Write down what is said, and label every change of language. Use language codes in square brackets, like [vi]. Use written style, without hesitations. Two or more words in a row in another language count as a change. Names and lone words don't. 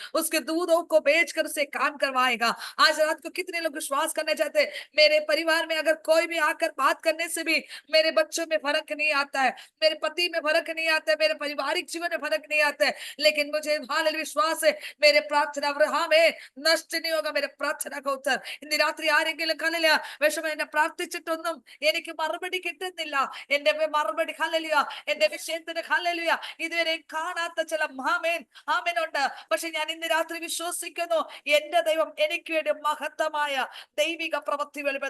[hi] उसके दूधों को बेचकर उसे काम करवाएगा. आज रात को कितने लोग विश्वास करने चाहते हैं, मेरे परिवार में अगर कोई भी आकर बात करने से भी मेरे बच्चों में फर्क नहीं आता है, मेरे पति में फर्क नहीं आता है, मेरे पारिवारिक जीवन में फर्क नहीं आता है, लेकिन मुझे हालेलुया विश्वास है मेरे प्रार्थना में नष्ट नहीं होगा. मेरे प्रार्थना का उत्तर [ml] ഇന്ന് രാത്രി ആരെങ്കിലും കല്ലില്ല വിഷമം എന്നെ പ്രാർത്ഥിച്ചിട്ടൊന്നും എനിക്ക് മറുപടി കിട്ടുന്നില്ല എന്റെ മറുപടി ഹല്ലേലൂയ, എന്റെ വിഷയത്തിന് ഹല്ലേലൂയ ഇതുവരെ കാണാത്ത ചില ആമേൻ ആമേൻ ഉണ്ട്. പക്ഷെ ഞാൻ ഇന്ന് രാത്രി വിശ്വസിക്കുന്നു, എന്റെ ദൈവം എനിക്ക് വേണ്ടി മഹത്തമായ ദൈവിക പ്രവൃത്തി വെളിപ്പെടും.